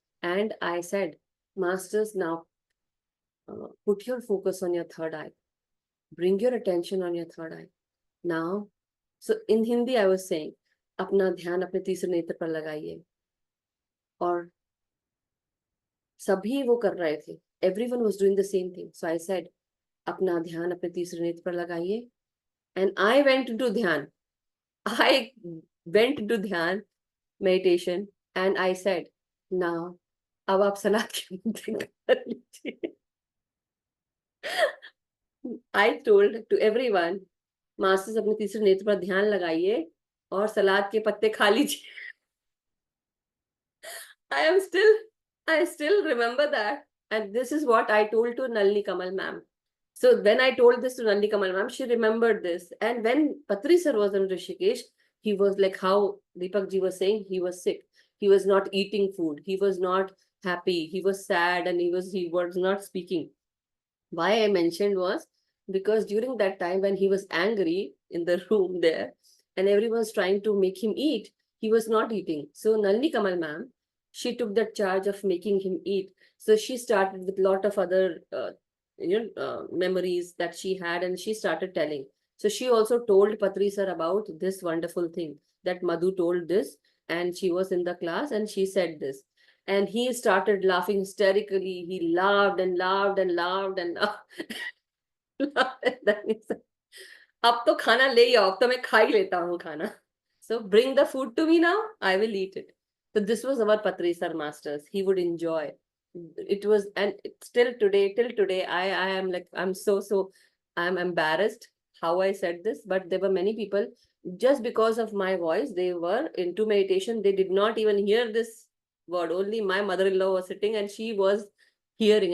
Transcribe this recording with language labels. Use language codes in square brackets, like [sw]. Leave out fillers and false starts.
[en] And I said, Masters, now put your focus on your third eye. Bring your attention on your third eye. Now, so in Hindi, I was saying, [hi] अपना ध्यान अपने तीसरे नेत्र पर लगाइए. और सभी वो कर रहे थे. [en] Everyone was doing the same thing. So I said, [hi] अपना ध्यान अपने तीसरे नेत्र पर लगाइए. [en] And I went into ध्यान. I went into ध्यान meditation, and I said, now, [hi] अब आप सलाद की मुद्रा कर लीजिए. [en] I told to everyone, [hi] masters अपने तीसरे नेत्र पर ध्यान लगाइए और सलाद के पत्ते खा लीजिए. [en] I still remember that. And this is what I told to Nalini Kamal ma'am. So when I told this to Nalini Kamal ma'am, she remembered this. And when Patri sir was in Rishikesh, he was like how Deepak ji was saying, he was sick. He was not eating food. He was not happy. He was sad, and he was not speaking. Why I mentioned was because during that time when he was angry in the room there, and everyone was trying to make him eat, he was not eating. So Nalini Kamal ma'am, she took that charge of making him eat. So she started with a lot of other memories that she had, and she started telling. So she also told Patri sir about this wonderful thing, that Madhu told this, and she was in the class and she said this. And he started laughing hysterically. He laughed and laughed and laughed and laughed. And then he said, [hi] अब तो खाना ले आओ, अब तो मैं खा ही लेता हूँ खाना. [en] So bring the food to me now, I will eat it. So this was our Patri sir masters. He would enjoy. It was, and still today, till today, I am like, I'm embarrassed how I said this, but there were many people, just because of my voice, they were into meditation. They did not even hear this word. Only my mother-in-law was sitting, and she was hearing.